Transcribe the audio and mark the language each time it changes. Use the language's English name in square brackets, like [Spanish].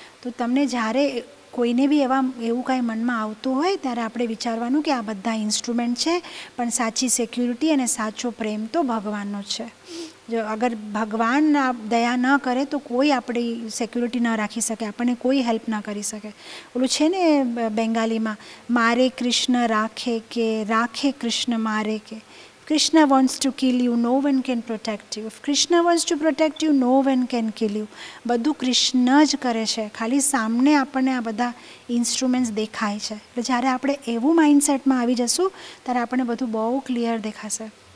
[Gujarati] તો તમને જ્યારે કોઈને બી એવું કાંઈ મનમાં આવતું હોય ત્યારે આપણે વિચારવાનું કે આ બધા ઇન્સ્ટ્રુમેન્ટ છે, પણ સાચી સિક્યુરિટી અને સાચો પ્રેમ તો ભગવાનનો જ છે. જો અગર ભગવાન દયા ન કરે તો કોઈ આપણી સિક્યુરિટી ન રાખી શકે, આપણને કોઈ હેલ્પ ના કરી શકે. ઓલું છે ને બેંગાલીમાં, મારે કૃષ્ણ રાખે કે રાખે કૃષ્ણ મારે કે, [English] Krishna wants to kill you, no one can protect you. If Krishna wants to protect you, no one can kill you. [Gujarati] બધું કૃષ્ણ જ કરે છે, ખાલી સામને આપણને આ બધા ઇન્સ્ટ્રુમેન્ટ્સ દેખાય છે. એટલે જ્યારે આપણે એવું માઇન્ડસેટમાં આવી જશું ત્યારે આપણને બધું બહુ ક્લિયર દેખાશે.